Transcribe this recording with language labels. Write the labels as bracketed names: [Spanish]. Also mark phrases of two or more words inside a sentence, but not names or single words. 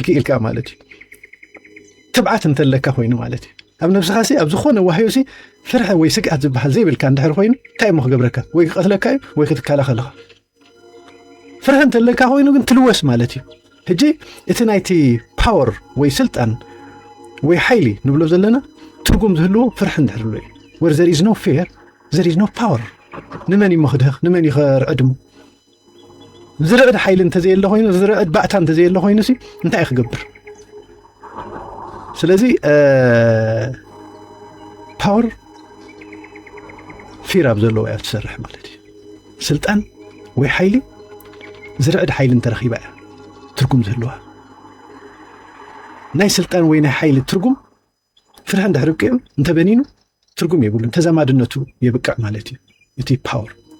[Tigrinya] ክኢልካ ማለት እዩ ትብዓት እንተለካ ኮይኑ ማለት እዩ ኣብ ነፍስኻ ኣብ ዝኾነ ዋህዮሲ ፍርሒ ወይ ስግኣት ዝበሃል ዘይብልካ እንድሕር ኮይኑ እንታይ ሞ ክገብረካ ወይ ክቀትለካ እዩ ወይ ክትከላኸለካ ፍርሒ እንተለካ ኮይኑ ግን ትልወስ ማለት እዩ ሕጂ እቲ ናይቲ ፓወር ወይ ስልጣን ወይ ሓይሊ ንብሎ ዘለና ትርጉም ዝህልዎ ፍርሒ እንድሕር እዩ [English] where there is no fear there is no power [Tigrinya] ንመን ይመኽድኽ ንመን ይኸርዕድሙ ዝርዕድ ሓይሊ እንተዘየለ ኮይኑ ዝርዕድ ባእታ እንተዘየለ ኮይኑ እንታይ ክገብር ስለዚ [English] power fear [Tigrinya] ኣብ ዘለዎ እያ ትሰርሕ ማለት እዩ ስልጣን ወይ ሓይሊ ዝርዕድ ሓይሊ እንተረኺባ እያ ትርጉም ዝህልዋ ናይ ስልጣን ወይ ናይ ሓይሊ ትርጉም ፍርሒ እንድሕር ብቂዑ እንተበኒኑ ትርጉም የብሉን ተዛማድነቱ የብቅዕ ማለት እዩ እቲ ፓወር